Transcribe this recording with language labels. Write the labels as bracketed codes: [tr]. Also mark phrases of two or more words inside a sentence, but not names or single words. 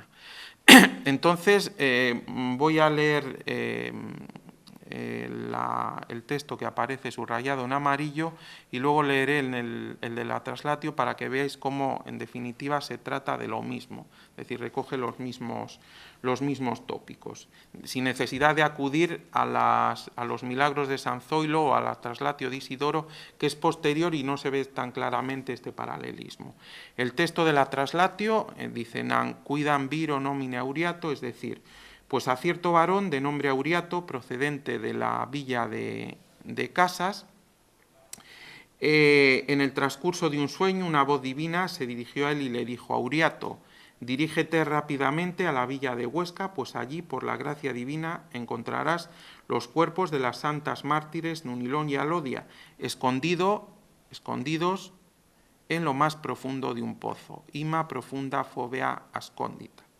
[es] Entonces, voy a leer el texto que aparece subrayado en amarillo y luego leeré el de la Traslatio para que veáis cómo, en definitiva, se trata de lo mismo, es decir, recoge los mismos tópicos, sin necesidad de acudir a los milagros de San Zoilo o a la Traslatio de Isidoro, que es posterior y no se ve tan claramente este paralelismo. El texto de la Traslatio dice, [la] nan cuidam viro nomine [es] Auriato, es decir, pues a cierto varón de nombre Auriato, procedente de la villa de Casas, en el transcurso de un sueño, una voz divina se dirigió a él y le dijo, Auriato, dirígete rápidamente a la villa de Huesca, pues allí, por la gracia divina, encontrarás los cuerpos de las santas mártires Nunilón y Alodia, escondidos en lo más profundo de un pozo, [la] ima profunda fovea ascondita.